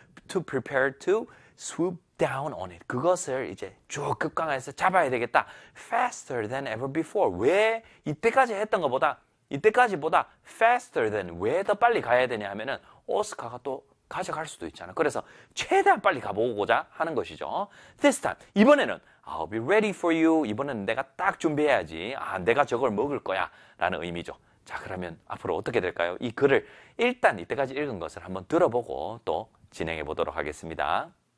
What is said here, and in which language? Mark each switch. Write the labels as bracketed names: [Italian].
[English] To prepare to swoop down on it. [Korean] 그것을 이제 쭉 급강해서 잡아야 되겠다. [English] faster than ever before. [Korean] 왜 이때까지 했던 것보다, 이때까지보다 [English] faster than, [Korean] 왜더 빨리 가야 되냐 하면은, 오스카가 또 가져갈 수도 있잖아. 그래서 최대한 빨리 가보고자 하는 것이죠. [English] This time, [Korean] 이번에는 [English] I'll be ready for you. [Korean] 이번에는 내가 딱 준비해야지. 아, 내가 저걸 먹을 거야. 라는 의미죠. 자, 그러면 앞으로 어떻게 될까요? 이 글을 일단 이때까지 읽은 것을 한번 들어보고 또 진행해 보도록 하겠습니다.